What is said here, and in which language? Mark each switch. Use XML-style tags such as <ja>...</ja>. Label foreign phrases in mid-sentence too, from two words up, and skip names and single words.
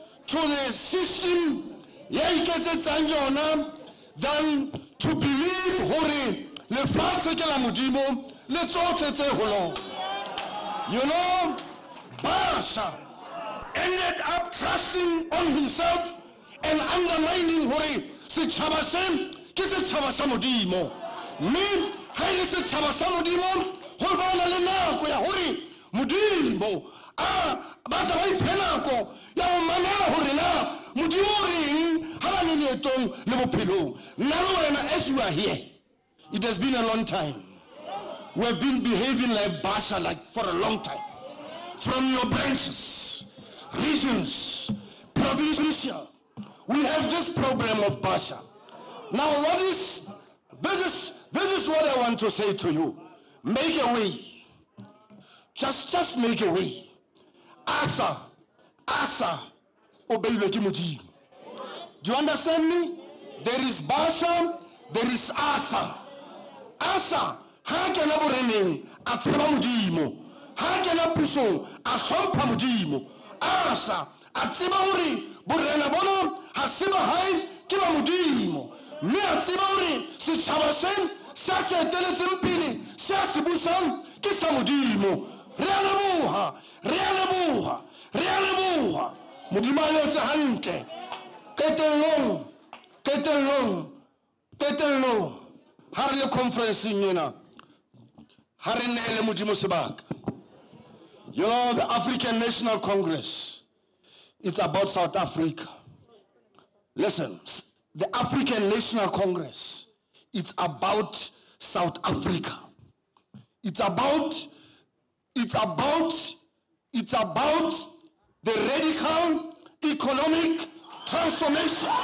<en>to the system than to believe</en> <st>hore le fatshe ke la modimo le tsotlhe tse holo.</st> <en>You know, Basha ended up trusting on himself and undermining</en> <st>hore setjhaba se ke setjhaba sa modimo. Me ha ile setjhaba sa modimo ho bona le nako ya hore modimo ba tla ba iphelako ya o mamela hore na modimo reng ha ba le letong le bophelo.</st> <en>Now as you are here, it has been a long time. We have been behaving like Basha for a long time. From your branches, regions, provincial, we have this problem of Basha. Now this is what I want to say to you. Make a way. Just make a way. Asa, obey Modimo. Do you understand me? There is Basha, there is Asa. Asa,</en> <st>ha kena boreneng a tseba Modimo. Ha kena pusong a hlompha Modimo. Asa, a tseba hore borena bona ha se ba hae ke ba Modimo. Mme a tseba hore setjhaba se se eteletseng pele se se busang ke sa Modimo. Re a leboha. Modimo a etse hantle. Ketelong. Ha re le conferencing ena. Ha re nele Modimo sebaka.</st> <en>You know, the African National Congress, it's about South Africa. Listen, the African National Congress, it's about South Africa. It's about the radical economic transformation.</en>